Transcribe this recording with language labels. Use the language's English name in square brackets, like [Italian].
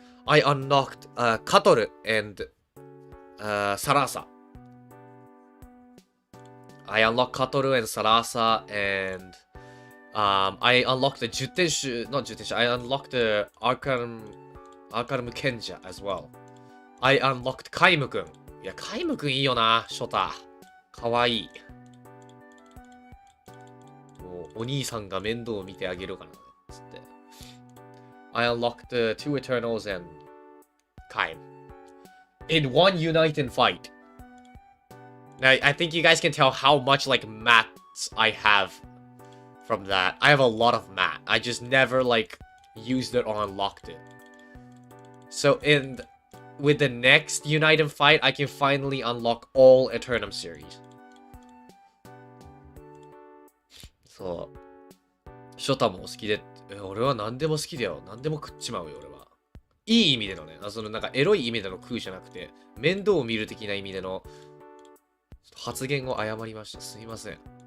[English] I unlocked, Katoru and, Sarasa. I unlocked Katoru and Sarasa, and I unlocked the Jutenshu, not Jutenshu, I unlocked the Arcanum Kenja as well. I unlocked Kaimu-kun. [Japanese] いや、Kaimu-kun いいよな、ショタ。かわいい。お兄さんが面倒を見てあげるからね。つって。 [English] I unlocked the two Eternals and Kaim. In one united fight. Now, I think you guys can tell how much, like, mats I have from that. I have a lot of mat. I just never, like, used it or unlocked it. So, with the next united fight, I can finally unlock all Eternum series. [Japanese] そう。ショタも好きで、俺は何でも好きだよ。何でも食っちまうよ、俺は。いい意味でのね。そのなんかエロい意味での食うじゃなくて、面倒を見る的な意味での発言を誤りました。すいません。